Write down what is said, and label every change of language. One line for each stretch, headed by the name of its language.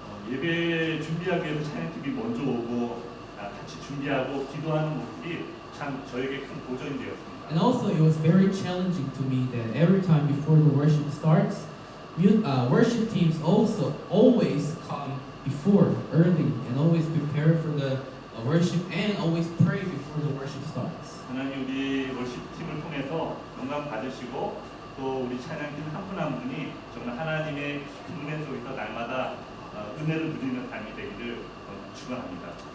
Korean: 예배 준비하기 위해서 찬양팀이 먼저 오고 같이 준비하고 기도하는 모습이 참 저에게 큰 도전이 되었습니다.
English: And also, it was very challenging to me that every time before the worship starts, worship teams also always come before early and always prepare for the worship and always pray before the worship starts.
Korean: 하나님 우리 월십팀을 통해서 영광 받으시고 또 우리 찬양팀 한 분 한 분이 정말 하나님의 깊은 은혜 속에서 날마다 은혜를 누리는 삶이 되기를 축원합니다.